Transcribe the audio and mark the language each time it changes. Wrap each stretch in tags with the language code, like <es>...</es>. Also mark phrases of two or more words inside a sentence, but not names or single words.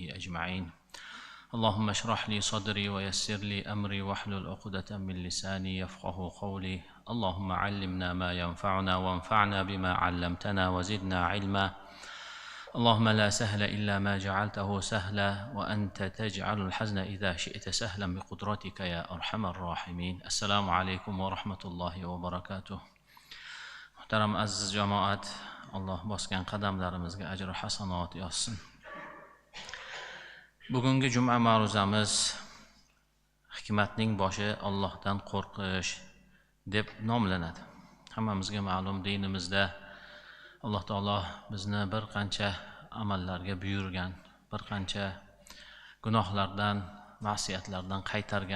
<ar>أجمعين اللهم اشرح لي صدري ويسر لي أمري واحلل عقدة من لساني يفقه قولي اللهم علمنا ما ينفعنا وانفعنا بما علمتنا وزدنا علما اللهم لا سهل إلا ما جعلته سهلا وأنت تجعل الحزن إذا شئت سهلا بقدرتك يا أرحم الراحمين السلام عليكم ورحمة الله وبركاته محترم</ar> <uz>aziz jamoat Alloh bosgan qadamlarimizga ajr va hasanat yozsin. Bugungi juma ma'ruzamiz hikmatning boshi Allohdan qo'rqish deb nomlanadi. Hammamizga ma'lum dinimizda Alloh taolo bizni bir qancha amallarga buyurgan, bir qancha gunohlardan, ma'siyatlardan qaytargan.</uz>